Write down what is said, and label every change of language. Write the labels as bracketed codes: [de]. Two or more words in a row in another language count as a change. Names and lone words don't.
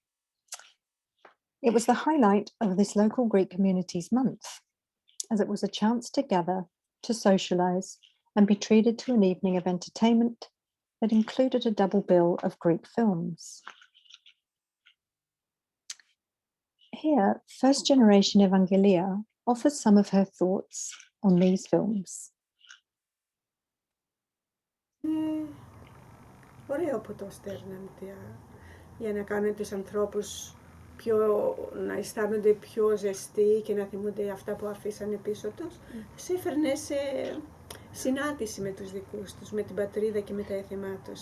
[en] It was the highlight of this local Greek community's month, as it was a chance to gather, to socialise, and be treated to an evening of entertainment that included a double bill of Greek films. Here, first-generation Evangelia offers some of her thoughts on these films. [el] Ωραίο που το στέλνετε για να κάνουν τους ανθρώπους να αισθάνονται πιο ζεστοί και να θυμούνται αυτά που αφήσανε πίσω τους. Σε έφερνε σε συνάντηση με τους δικούς τους, με την πατρίδα και με τα έθιμά τους.